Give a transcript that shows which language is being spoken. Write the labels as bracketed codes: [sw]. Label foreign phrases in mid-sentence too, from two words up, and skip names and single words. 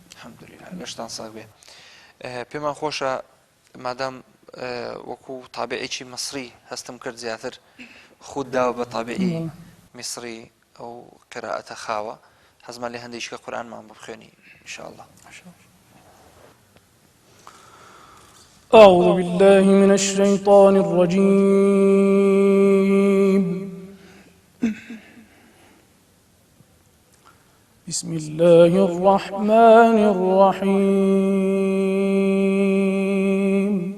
[ckb] الحەمدولیلا گەشتان ساغ بێ. پێمان خۆشە مادام وەکو تابعێکی مەسری هەستم کرد زیاتر خود داوە بە تابعی میسری ئەو قراءەتە خاوە حەزمان لێ هەندێکیکە قورئانمان بخوێنی ئینشاءالله. [ar] أعوذ بالله من الشيطان الرجيم بسم الله الرحمن الرحيم